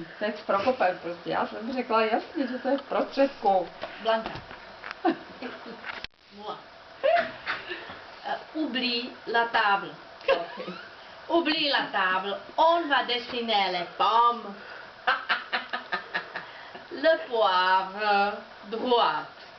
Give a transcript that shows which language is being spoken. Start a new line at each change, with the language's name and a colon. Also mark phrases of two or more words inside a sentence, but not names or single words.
Czech: teď Prokopem prostě. Já jsem řekla jasně, že to je v prostředku. Blanka.
French: Moi. Oublie la table. Okay. Oublie la table. On va dessiner les pommes. Le poivre droite.